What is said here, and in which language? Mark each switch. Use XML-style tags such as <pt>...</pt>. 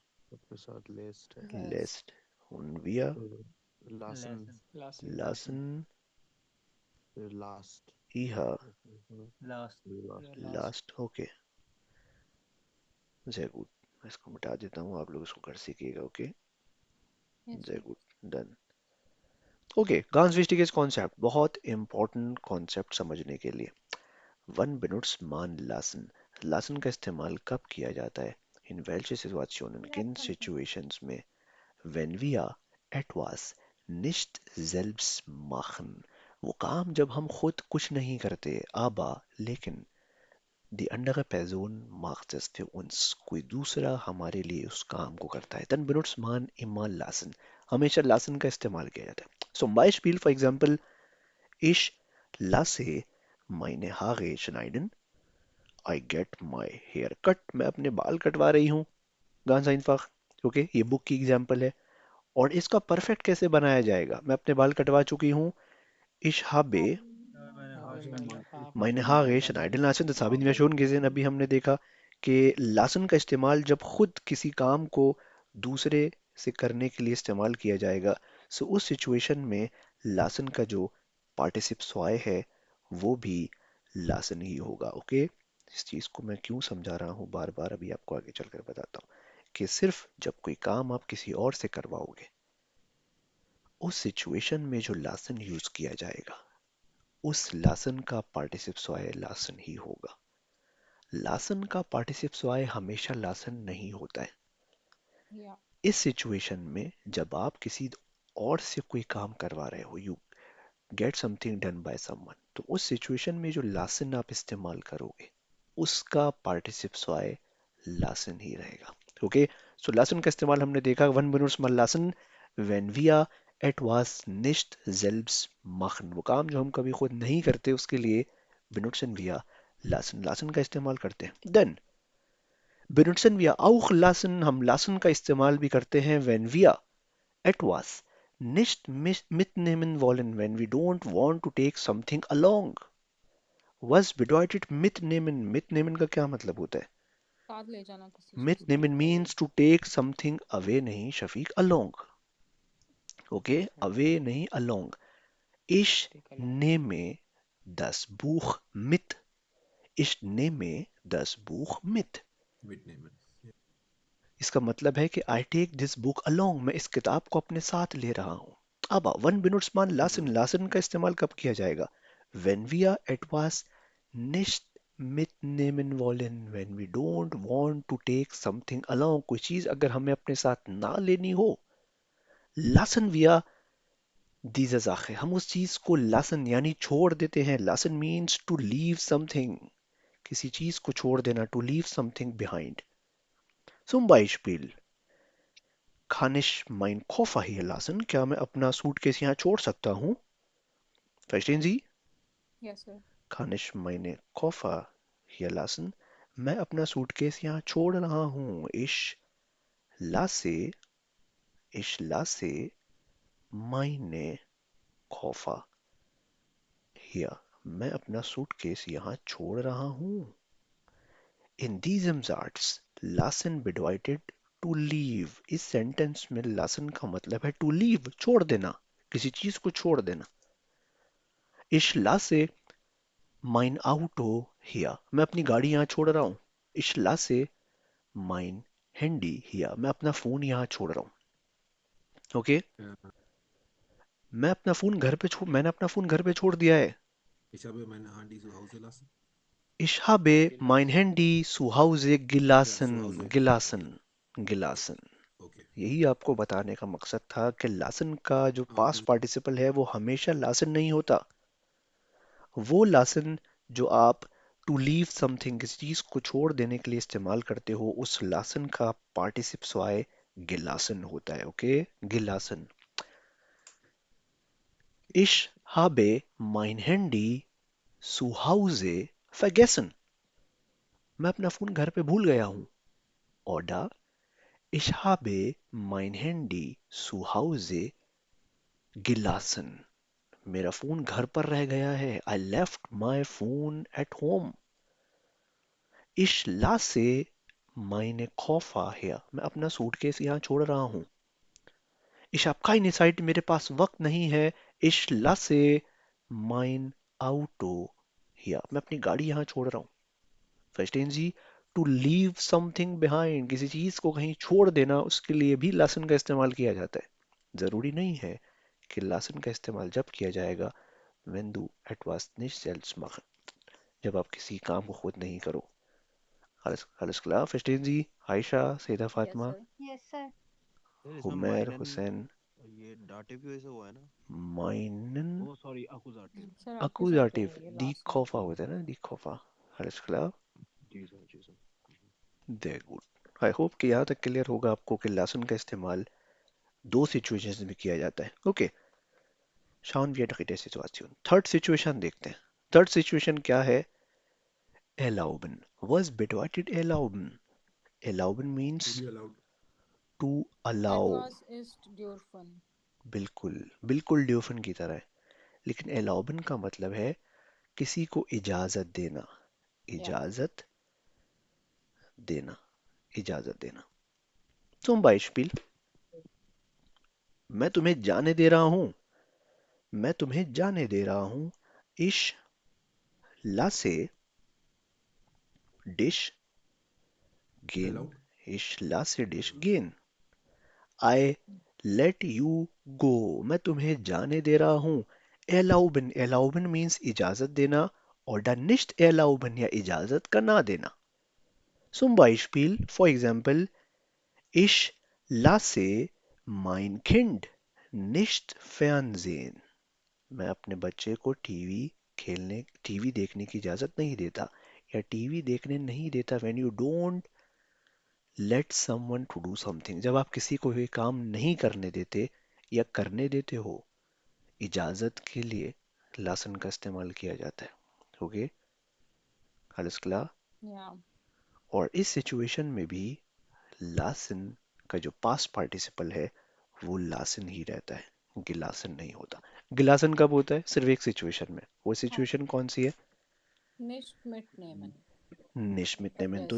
<hi>सबके साथ लिस्ट है</hi> <de>lässt und wir लासन Lassen. lassen</de> <hi>फिर last</hi> <de>ihr Last.</de> <en>last,</en> <de>okay sehr gut।</de> <hi>मैं इसको मिटा देता हूँ, आप लोग इसको कर सीखिएगा।</hi> <de>ओके sehr gut</de> <en>done।</en> <hi>Okay ganz wichtiges concept, बहुत इंपॉर्टेंट कॉन्सेप्ट समझने के लिए।</hi> <de>वन बेनुट्स मान lassen,</de> <hi>lassen का इस्तेमाल कब किया जाता है?</hi> <de>इन welche Situationen,</de> <hi>किन सिचुएशंस में?</hi> <de>wenn wir etwas nicht selbst machen,</de> <hi>वो काम जब हम खुद कुछ नहीं करते, aber लेकिन die andere Person macht es für uns, कोई दूसरा हमारे लिए उस काम को करता है।</hi> <de>dann benutzt man immer lassen,</de> <hi>हमेशा lassen का इस्तेमाल किया जाता है।</hi> <de>zum Beispiel for example ich lasse meine Haare schneiden,</de> <en>I get my hair cut,</en> <hi>मैं अपने बाल कटवा रही हूँ।</hi> <de>ganz einfach,</de> <hi>ओके ये बुक की एग्जांपल है। और इसका परफेक्ट कैसे बनाया जाएगा? मैं अपने बाल कटवा चुकी हूँ।</hi> <de>ich habe Meine Habe Haare meine meine Haare Haare lassen. schneiden lassen, das haben wir schon gesehen,</de> <hi>अभी हमने देखा कि lassen का इस्तेमाल जब खुद किसी काम को दूसरे से करने के लिए इस्तेमाल किया जाएगा। सो उस सिचुएशन में lassen का जो पार्टिसिप स्वाय है वो भी लासन ही होगा। ओके, इस चीज को मैं क्यों समझा रहा हूँ बार बार, अभी आपको आगे चलकर बताता हूँ कि सिर्फ जब कोई काम आप किसी और से करवाओगे, उस सिचुएशन में जो लासन यूज किया जाएगा, उस लासन का पार्टिसिप स्वाय लासन ही होगा। लासन का पार्टिसिप स्वाय हमेशा लासन नहीं होता है। या इस सिचुएशन में जब आप किसी और से कोई काम करवा रहे हो,</hi> <en>you get something done by someone,</en> <hi>तो उस सिचुएशन में जो लासन आप इस्तेमाल करोगे, उसका पार्टिसिप स्वाय लासन ही रहेगा। ओके, सो लासन का इस्तेमाल हमने देखा,</hi> <de>वन benutzt man lassen wenn wir etwas nicht selbst machen।</de> <hi>वो काम जो हम कभी खुद नहीं करते उसके लिए</hi> <de>benutzen wir lassen,</de> <hi>लासन का इस्तेमाल करते हैं।</hi> <de>देन benutzen wir auch lassen,</de> <hi>हम लासन का इस्तेमाल भी करते हैं</hi> <de>when wir etwas nicht mitnehmen wollen,</de> <en>when we don't want to take something along।</en> <de>Was bedeutet mitnehmen?</de> <hi>Mitnehmen का क्या मतलब होता है? साथ ले जाना किसी चीज को।</hi> <en>Mitnehmen means to take something away,</en> <hi>नहीं शफीक,</hi> <en>along।</en> <hi>ओके, away नहीं, along।</hi> <de>Ich</de> <en>Take along.</en> <de>nehme das Buch mit। Ich nehme das Buch mit।</de> <hi>Mid name है। इसका मतलब है कि</hi> <en>I take this book along,</en> <hi>मैं इस किताब को अपने साथ ले रहा हूँ। अब one benutzt man lassen, Larsen का इस्तेमाल कब किया जाएगा?</hi> <de>When wir etwas nicht mitnehmen wollen,</de> <en>when we don't want to take something along,</en> <hi>कोई चीज अगर हमें अपने साथ ना लेनी हो,</hi> <de>lassen wir diese Sache,</de> <hi>हम उस चीज को lassen यानी छोड़ देते हैं।</hi> <en>lassen means to leave something,</en> <hi>किसी चीज को छोड़ देना,</hi> <en>to leave something behind।</en> <de>Zum Beispiel, kann ich mein Koffer hier lassen?</de> <hi>क्या मैं अपना सूटकेस यहाँ छोड़ सकता हूँ?</hi> <de>Verstehen Sie?</de> <en>Yes sir.</en> <de>Kann ich meine Koffer hier lassen?</de> <hi>मैं अपना सूटकेस यहाँ छोड़ रहा हूँ। lasse,</hi> <de>ich lasse meine Koffer hier,</de> <hi>मैं अपना सूटकेस यहाँ छोड़ रहा हूँ।</hi> <de>In diesem Satz lassen bedeutet</de> <en>to leave।</en> <hi>इस सेंटेंस में lassen का मतलब है</hi> <en>to leave,</en> <hi>छोड़ देना, किसी चीज को छोड़ देना। Ich lasse mein Auto hier, मैं अपनी गाड़ी यहाँ छोड़ रहा हूँ। Ich lasse mein Handy hier, मैं अपना फोन यहाँ छोड़ रहा हूँ। ओके, मैंने अपना फोन घर पे छोड़ दिया है।</hi> <de>Ich habe meine Handy zu Hause lassen. Ich habe mein Handy zu Hause Ja, gelassen, zu Hause. gelassen, Okay. gelassen। Okay.</de> <hi>यही आपको बताने का मकसद था कि लासन का जो हाँ, पास्ट पार्टिसिपल है वो हमेशा लासन नहीं होता। वो लासन जो आप टू लीव समथिंग, किसी चीज को छोड़ देने के लिए इस्तेमाल करते हो, उस लासन का पार्टिसिप स्वाय गिलासन होता है। Okay, गिलासन।</hi> <de>Ich habe mein Handy zu Hause vergessen।</de> <hi>मैं अपना फोन घर पे भूल गया हूँ।</hi> <de>Oder ich habe mein Handy zu Hause gelassen।</de> <hi>मेरा फोन घर पर रह गया है।</hi> <en>I left my phone at home।</en> <de>Ich lasse meine Koffer hier।</de> <hi>मैं अपना सूटकेस यहाँ छोड़ रहा हूँ।</hi> <de>Ich habe keine Zeit,</de> <hi>मेरे पास वक्त नहीं है।</hi> <de>Ich lasse mein Auto hier।</de> <hi>मैं अपनी गाड़ी यहाँ छोड़ रहा हूँ।</hi> <de>Verstehen Sie?</de> <en>To leave something behind,</en> <hi>किसी चीज को कहीं छोड़ देना, उसके लिए भी lassen का इस्तेमाल किया जाता है। जरूरी नहीं है कि lassen का इस्तेमाल जब किया जाएगा</hi> <de>wenn du etwas nicht selbst machen,</de> <hi>जब आप किसी काम को खुद नहीं करो।</hi> <de>alles klar? Verstehen Sie? आयशा, सैदा</de> <en>Yes Fatima, sir. Yes sir.</en> <hi>Sir इसमें उमर, माइनन हुसैन, ये डाटिव की वजह से हुआ है ना?</hi> <de>meinen</de> <hi>ओ सॉरी, अकुजाटिव। सर</hi> <de>Akkusativ,</de> <hi>एक्यूजेटिव है ये</hi> <de>die</de> <hi>लास्ट में। Koffer होता है ना,</hi> <de>die Koffer। alles klar?</de> <hi>Ji sir, ji sir.</hi> <de>Sehr gut।</de> <hi>I hope कि यहाँ तक क्लियर होगा आपको कि lassen का इस्तेमाल दो सिचुएशंस में किया जाता है।</hi> <de>ओके, schauen wir dritte Situation।</de> <hi>Third situation देखते हैं। थर्ड सिचुएशन क्या है?</hi> <de>Erlauben। Was bedeutet erlauben? Erlauben</de> <en>to means be allowed. to allow। एडवांस इस्ट ड्योरफन।</en> <hi>बिल्कुल, बिल्कुल ड्यूफन की तरह है। लेकिन erlauben का मतलब है किसी को इजाजत देना, या इजाजत देना, इजाजत देना।</hi> <de>Zum Beispiel,</de> <hi>मैं तुम्हें जाने दे रहा हूं, मैं तुम्हें जाने दे रहा हूं। Ich</hi> <de>lasse, dish, gehen.</de> <en>Allowed.</en> <de>Ich lasse dich gehen.</de> <en>I let you go.</en> <hi>मैं तुम्हें जाने दे रहा हूँ.</hi> <de>Erlauben. Erlauben means</de> <hi>इजाजत देना.</hi> <de>Oder nicht erlauben</de> <hi>या इजाजत का ना देना.</hi> <de>Zum Beispiel,</de> <en>for example,</en> <de>ich lasse mein Kind nicht Fernsehen.</de> <hi>मैं अपने बच्चे को टीवी देखने की इजाजत नहीं देता या टीवी देखने नहीं देता.</hi> <en>When you don't let someone to do something,</en> <hi>जब आप किसी को भी काम नहीं करने देते या करने देते हो, इजाजत के लिए लासन का इस्तेमाल किया जाता है.</hi> <de>ओके, alles klar.</de> <en>Yeah.</en> <hi>और इस सिचुएशन में भी लासन का जो पास्ट पार्टिसिपल है वो लासन ही रहता है, गिलासन नहीं होता. गिलासन कब होता है? सिर्फ एक सिचुएशन में. वो सिचुएशन कौन सी है?</hi> <de>Nicht mitnehmen.</de> <hi>निश्मित नेमन. तो</hi>